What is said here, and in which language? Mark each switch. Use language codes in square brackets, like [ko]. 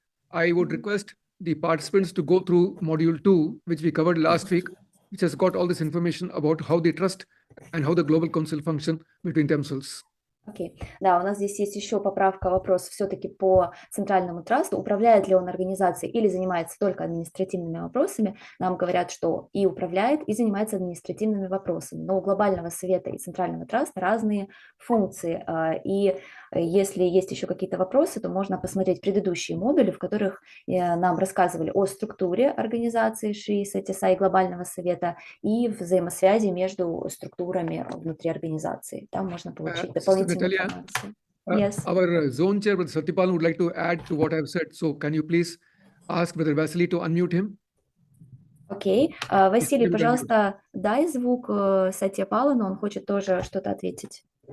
[en] I would request the participants to go through module 2, which we covered last week, which has got all this information about how the trust and how the Global Council function between themselves. [ru] Окей. Да, у нас здесь есть еще поправка, вопрос все-таки по центральному трасту. Управляет ли он организацией или занимается только административными вопросами? Нам говорят, что и управляет, и занимается административными вопросами. Но у Глобального совета и центрального траста разные функции. И если есть еще какие-то вопросы, то можно посмотреть предыдущие модули, в которых нам рассказывали о структуре организации Шри Сатья Саи Глобального совета и взаимосвязи между структурами внутри организации. Там можно получить дополнительную информацию. [en] Yes. Our zone chair, Brother Satyapal, would like to add to what I've said. So can you please ask Brother Vasily to unmute him? [ru] Окей. Василий, пожалуйста, дай звук Сатьяпалу, но он хочет тоже что-то ответить.